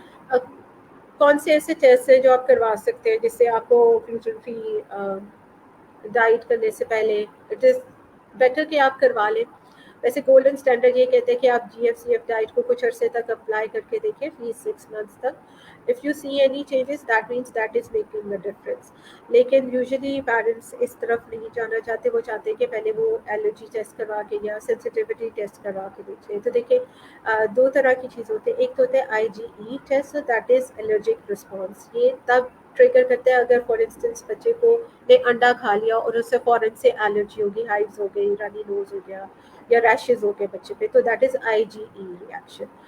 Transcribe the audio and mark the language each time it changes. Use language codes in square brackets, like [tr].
[ur] اب کون سے ایسے ٹیسٹ ہیں جو آپ کروا سکتے ہیں جس سے آپ کو گلوٹن فری ڈائٹ کرنے سے پہلے [en] it is better [ur] کہ آپ کروا لیں. ویسے گولڈن اسٹینڈرڈ یہ کہتے ہیں کہ آپ جی ایف سی ایف ڈائٹ کو کچھ عرصے تک اپلائی کر کے دیکھیں، فی 6 months تک. [en] If you see any changes that means that is making a difference. [ur] لیکن یوزلی پیرنٹس اس طرف نہیں جانا چاہتے، وہ چاہتے ہیں کہ پہلے وہ الرجی ٹیسٹ کروا کے یا سینسٹیوٹی ٹیسٹ کروا کے دیکھیں. تو دیکھیں دو طرح کی چیز ہوتی ہے. ایک تو ہوتا ہے آئی جی ای test, [en] That is allergic response. [ur] یہ تب ٹریگر کرتے ہیں اگر [en] for instance [ur] بچے کو نے انڈا کھا لیا اور اس سے فوراً سے الرجی ہوگی، ہائیوز ہو گئی، [en] runny nose [ur] ہو گیا یا ریشز ہو گئے بچے پہ، تو [en] That is I G E reaction.